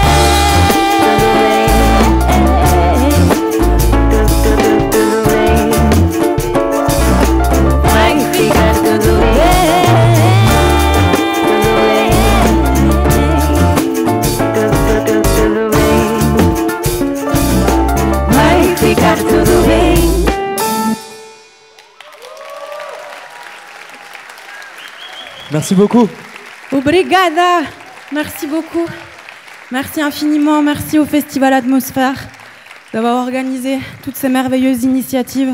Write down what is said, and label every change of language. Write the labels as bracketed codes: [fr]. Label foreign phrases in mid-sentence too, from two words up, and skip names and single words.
[pt] Vai ficar tudo bem. Vai ficar tudo bem. [fr] Merci beaucoup. Obrigada. Merci beaucoup. Merci infiniment. Merci au Festival Atmosphère d'avoir organisé toutes ces merveilleuses initiatives.